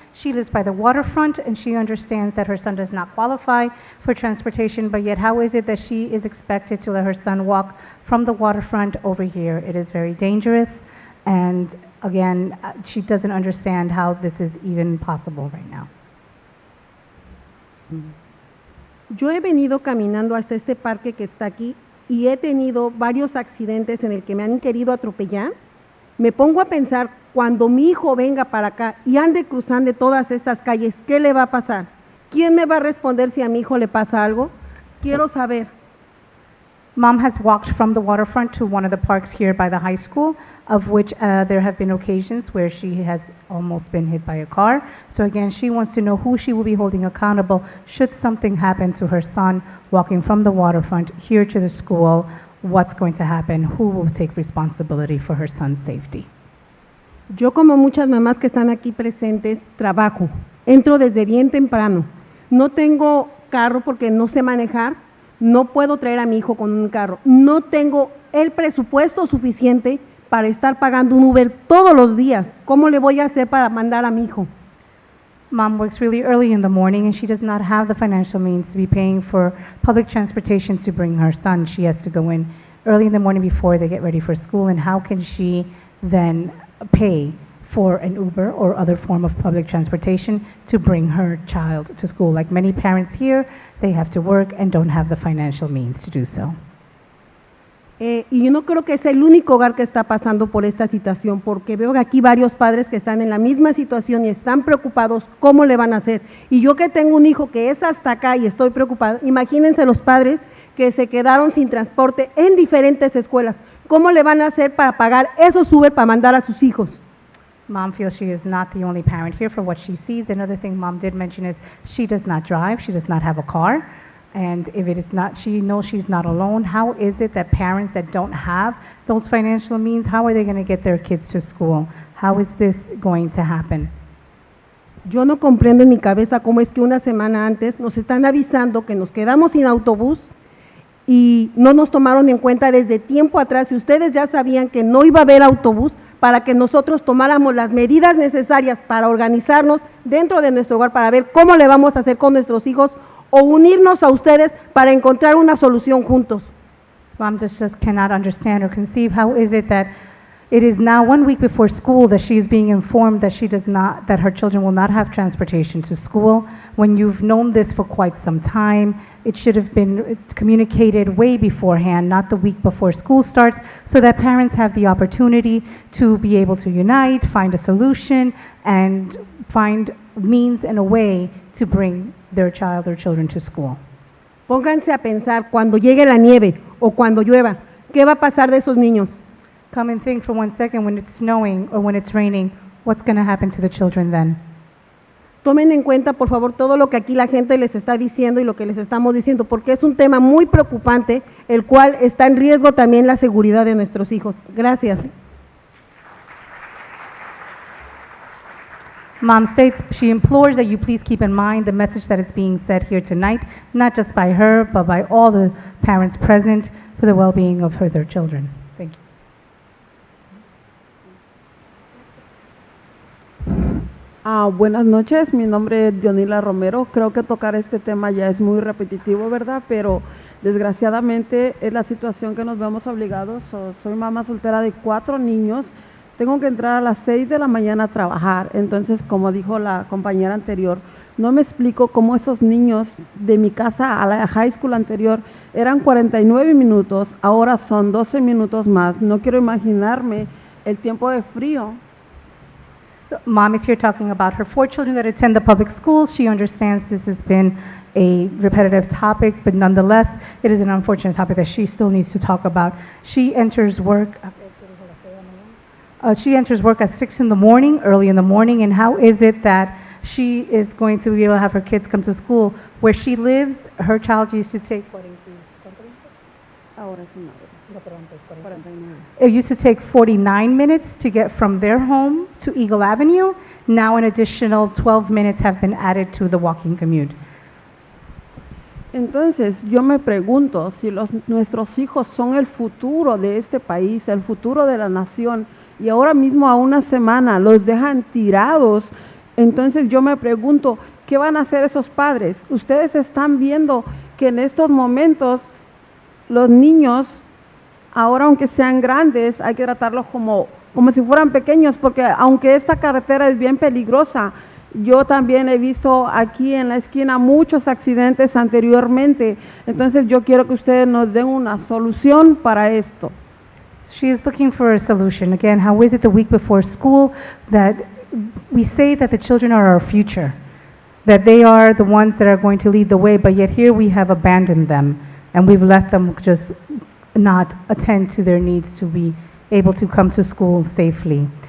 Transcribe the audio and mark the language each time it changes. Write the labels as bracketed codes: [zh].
[en] She lives by the waterfront, and she understands that her son does not qualify for transportation, but yet how is it that she is expected to let her son walk from the waterfront over here? It is very dangerous, and again, she doesn't understand how this is even possible right now. [es] Yo he venido caminando hasta este parque que está aquí y he tenido varios accidentes en el que me han querido atropellar. Me pongo a pensar, cuando mi hijo venga para acá y ande cruzando todas estas calles, ¿qué le va a pasar? ¿Quién me va a responder si a mi hijo le pasa algo? Quiero saber. [en] Mom has walked from the waterfront to one of the parks here by the high school, of which there have been occasions where she has almost been hit by a car. So again, she wants to know who she will be holding accountable should something happen to her son walking from the waterfront here to the school. What's going to happen? Who will take responsibility for her son's safety? [es] Yo, como muchas mamás que están aquí presentes, trabajo. Entro desde bien temprano. No tengo carro porque no sé manejar. No puedo traer a mi hijo con un carro. No tengo el presupuesto suficiente para estar pagando un Uber todos los días. ¿Cómo le voy a hacer para mandar a mi hijo? [en] Mom works really early in the morning, and she does not have the financial means to be paying for public transportation to bring her son. She has to go in early in the morning before they get ready for school, and how can she then pay for an Uber or other form of public transportation to bring her child to school? Like many parents here, they have to work and don't have the financial means to do so. [es] Y yo no creo que es el único hogar que está pasando por esta situación, porque veo que aquí varios padres que están en la misma situación y están preocupados cómo le van a hacer. Y yo que tengo un hijo que es hasta acá y estoy preocupada, imagínense los padres que se quedaron sin transporte en diferentes escuelas. ¿Cómo le van a hacer para pagar esos Uber para mandar a sus hijos? [en] Mom feels she is not the only parent here for what she sees. Another thing Mom did mention is she does not drive, she does not have a car. And if it is not, she knows she's not alone. How is it that parents that don't have those financial means, how are they going to get their kids to school? How is this going to happen? [es] Yo no comprendo en mi cabeza cómo es que una semana antes nos están avisando que nos quedamos sin autobús y no nos tomaron en cuenta desde tiempo atrás. Y ustedes ya sabían que no iba a haber autobús para que nosotros tomáramos las medidas necesarias para organizarnos dentro de nuestro hogar, para ver cómo le vamos a hacer con nuestros hijos o unirnos a ustedes para encontrar una solución juntos. [en] Mom just cannot understand or conceive how is it that it is now 1 week before school that she is being informed that she does not, that her children will not have transportation to school, when you've known this for quite some time, it should have been communicated way beforehand, not the week before school starts, so that parents have the opportunity to be able to unite, find a solution, and find means and a way to bring their child or children to school. [es] Pónganse a pensar cuando llegue la nieve o cuando llueva, ¿qué va a pasar de esos niños? [en] Come and think for 1 second, when it's snowing or when it's raining, what's going to happen to the children then? [es] Tomen en cuenta, por favor, todo lo que aquí la gente les está diciendo y lo que les estamos diciendo, porque es un tema muy preocupante, el cual está en riesgo también la seguridad de nuestros hijos. Gracias. [en] Mom states she implores that you please keep in mind the message that is being said here tonight, not just by her, but by all the parents present, for the well-being of their children. Thank you. [es] Buenas noches, mi nombre es Dionila Romero. Creo que tocar este tema ya es muy repetitivo, ¿verdad? Pero desgraciadamente es la situación que nos vemos obligados. Soy mamá soltera de 4 niños. Tengo que entrar a las 6 de la mañana a trabajar. Entonces, como dijo la compañera anterior, no me explico cómo esos niños de mi casa a la high school anterior eran 49 minutos, ahora son 12 minutos más. No quiero imaginarme el tiempo de frío. [en] So Mom is here talking about her 4 children that attend the public schools. She understands this has been a repetitive topic, but nonetheless, it is an unfortunate topic that she still needs to talk about. She enters work at 6 in the morning, early in the morning, and how is it that she is going to be able to have her kids come to school? Where she lives, her child used to take, it used to take 49 minutes to get from their home to Eagle Avenue. Now an additional 12 minutes have been added to the walking commute. [es] Entonces, yo me pregunto si nuestros hijos son el futuro de este país, el futuro de la nación, y ahora mismo a una semana los dejan tirados. Entonces, yo me pregunto, ¿qué van a hacer esos padres? Ustedes están viendo que en estos momentos los niños, ahora aunque sean grandes, hay que tratarlos como si fueran pequeños, porque aunque esta carretera es bien peligrosa, yo también he visto aquí en la esquina muchos accidentes anteriormente. Entonces yo quiero que ustedes nos den una solución para esto. [en] She is looking for a solution. Again, how is it the week before school that we say that the children are our future, that they are the ones that are going to lead the way, but yet here we have abandoned them and we've let them just not attend to their needs to be able to come to school safely.